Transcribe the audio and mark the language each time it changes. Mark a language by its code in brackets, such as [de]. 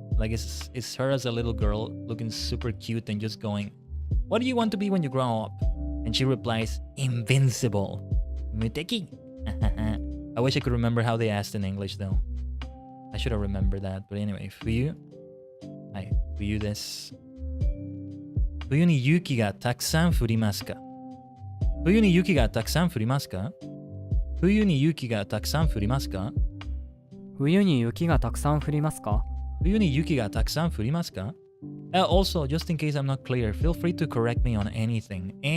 [en] Like it's her as a little girl looking super cute and just going, what do you want to be when you grow up? And she replies, invincible. Muteki. I wish I could remember how they asked in English though. I should have remembered that. But anyway, [ja] 冬。はい、冬です。冬に雪がたくさん降りますか？冬に雪がたくさん降りますか？冬に雪がたくさん降りますか？冬に雪がたくさん降りますか？冬に雪がたくさん降りますか？ [en] Also, just in case I'm not clear, feel free to correct me on anything.